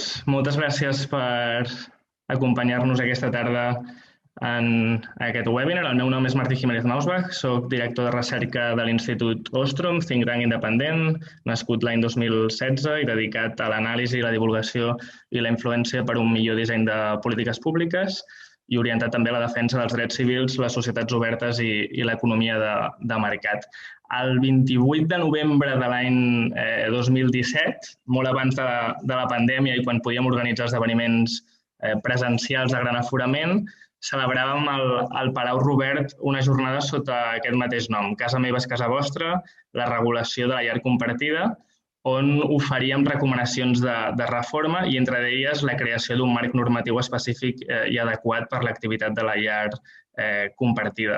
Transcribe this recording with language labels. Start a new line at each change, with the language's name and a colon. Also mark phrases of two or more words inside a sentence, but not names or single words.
Catalan: Moltes gràcies per acompanyar-nos aquesta tarda en aquest webinar. El meu nom és Martí Jiménez Mausbach, soc director de recerca de l'Institut Ostrom,
English: think tank
Catalan: independent, nascut l'any 2016 i dedicat a l'anàlisi, la divulgació i la influència per un millor disseny de polítiques públiques i orientat també a la defensa dels drets civils, les societats obertes i l'economia de mercat. El 28 de novembre de l'any 2017, molt abans de la pandèmia i quan podíem organitzar esdeveniments presencials de gran aforament, celebràvem al Palau Robert una jornada sota aquest mateix nom, Casa meva és casa vostra, la regulació de la llar compartida, on oferíem recomanacions de reforma i entre elles la creació d'un marc normatiu específic i adequat per l'activitat de la llar compartida.